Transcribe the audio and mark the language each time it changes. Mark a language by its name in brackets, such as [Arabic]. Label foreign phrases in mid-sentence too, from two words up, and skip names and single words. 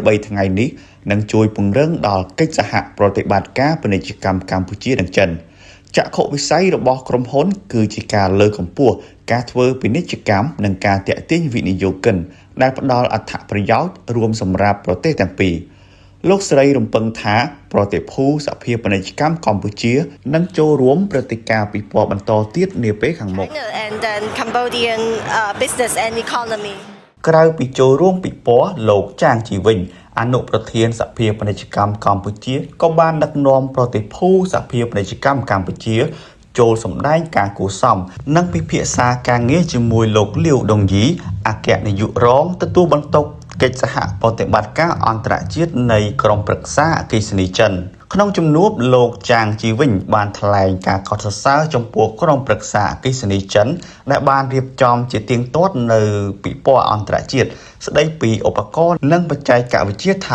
[Khmer] 3 ថ្ងៃនេះនឹងជួយពង្រឹងដល់កិច្ចសហប្រតិបត្តិការពាណិជ្ជកម្មកម្ពុជានិងចិនចក្ខុវិស័យរបស់ក្រុមហ៊ុនគឺជាការលើកកម្ពស់ការធ្វើពាណិជ្ជកម្មនិងការទាក់ទាញវិនិយោគិនដែលផ្ដល់អត្ថប្រយោជន៍រួមសម្រាប់ប្រទេសទាំងពីរលោកស្រីរំពឹងថាប្រតិភូសហភាពពាណិជ្ជកម្មកម្ពុជានឹងចូលរួមព្រឹត្តិការណ៍ពិព័រណ៍បន្តទៀតនាពេលខាងមុខ [English] and then Cambodian business and economy [Khmer] ក្រៅពីចូលរួមពិព័រណ៍លោកចាងជីវិញអនុប្រធានសហភាពពាណិជ្ជកម្មកម្ពុជាក៏បានដឹកនាំប្រតិភូសហភាព ពាណិជ្ជកម្មកម្ពុជាចូលសម្ដែងការគួរសមនិងពិភាក្សាការងារជាមួយលោកលាវដុងយីអគ្គនាយករងទទួលបន្ទុកកិច្ចសហប្រតិបត្តិការអន្តរជាតិនៃក្រុមប្រឹក្សាអគ្គិសនីចិនក្នុងជំនួបលោកចាងជីវិញបានថ្លែងការកោតសរសើរចំពោះក្រុមប្រឹក្សាអគ្គិសនីចិនដែលបានរៀបចំជាទៀងទាត់នៅពិព័រណ៍អន្តរជាតិស្ដីពីឧបករណ៍និងបច្ចេកវិទ្យាធ